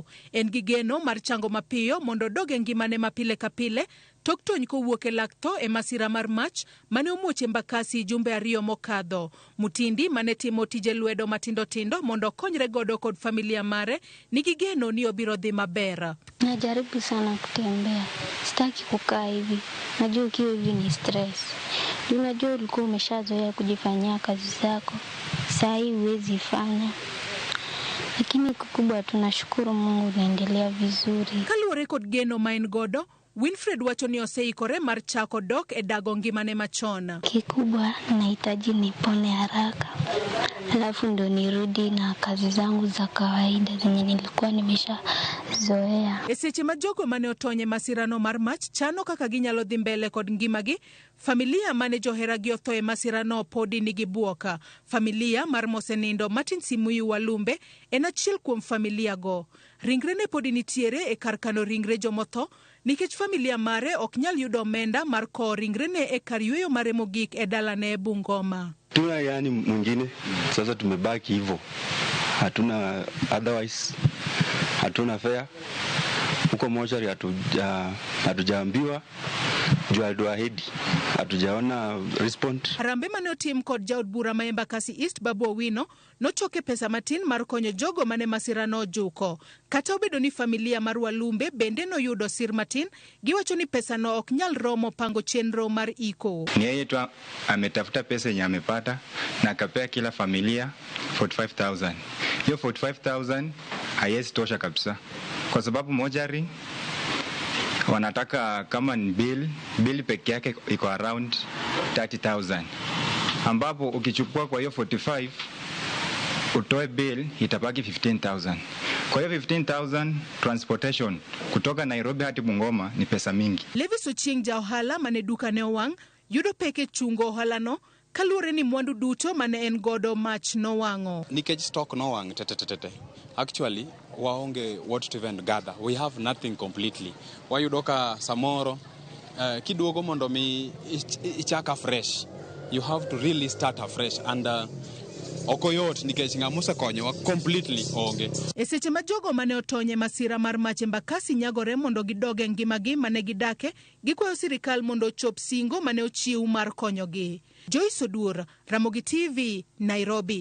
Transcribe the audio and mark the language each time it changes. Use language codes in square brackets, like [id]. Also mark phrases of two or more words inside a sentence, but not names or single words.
[luo] En gi geno mar chango mapiyo mondo doge ngimane mapile kapile tok tony kowuok e lak tho e masira mar mach mane omuoch Embakasi jumbe ariyo mokadho. Mutindi mane timo tije lwedo matindo tindo mondo konyre godo kod familia mare nigi geno ni obiro dhi maber. [sw] Najaribu sana kutembea. Sitaki kukaa hivi. Najua ukiwa hivi ni stress. Unajua ulikuwa umeshazoea kujifanyia kazi zako. Saa hii huwezi fanya. Lakini kikubwa tunashukuru Mungu unaendelea vizuri. [luo] Kaluwore kod geno main godo, Winfred wacho ni oseikore mar chako dok e dago ngimane machon. [sw] Kikubwa nahitaji nipone haraka. Alafu ndo nirudi na kazi zangu za kawaida zenye nilikuwa nimeshazoea. [luo] E seche ma jogo mane otonye masirano mar mach chano kaka ginyalo dhi mbele kod ngimagi, familia mane joheragi otho e masirano podi nigi buoka. Familia mar mosenindo Martin Simuyu Walumbe en achiel kuom familia go. Ringre ne podi nitiere e kar kano ringre jomotho, nikech familia mare ok nyal yudo omenda mar kowo ringre ne e kar yweyo mare mogik e dalane Bungoma. [sw] Tuna yani mwingine, sasa tumebaki hivyo. Hatuna otherwise, hatuna fare. Huko mochari hatujaambiwa, juu alituahidi, hatujaona respond. [luo] Harambe mane otim kod jaod bura ma Embakasi East Babu Owino nochoke pesa matin mar konyo jogo mane masirano juko. Kata obedo ni familia mar Walumbe bende noyudo sir matin, giwacho ni pesa no ok nyal romo pango chenro mar iko. [sw] Ni yeye tu ametafuta pesa yenye amepata na akapea kila familia 45,000. Hiyo 45,000 haiwezi tosha kabisa. Kwa sababu mojari wanataka kama ni bill peke yake iko around 30,000. Ambapo ukichukua kwa hiyo 45 utoe bill itabaki 15,000. Kwa hiyo 15,000 transportation kutoka Nairobi hadi Bungoma ni pesa mingi. [luo] Levis Ochieng Jaohala mane duka ne owang' yudo peke chungo ohalano kaluwore ni mwandu duto mane en godo mach nowang'o. Nikech stock nowang' tete. [en] Actually, waonge what to even gather. We have nothing completely. [luo] Wayudo ka samoro kiduogo mondo mi ichaka fresh. [en] you have to really start afresh and [luo] okoyot nikech ng'amuse konyowa [en] completely onge. [luo] E seche ma jogo mane otonye masira mar mach Embakasi nyagore mondo gidoge ngimagi mane gidake, gikwayo sirikal mondo ochop singo mane ochiw mar konyogi. Joyce Oduor, Ramogi TV, Nairobi.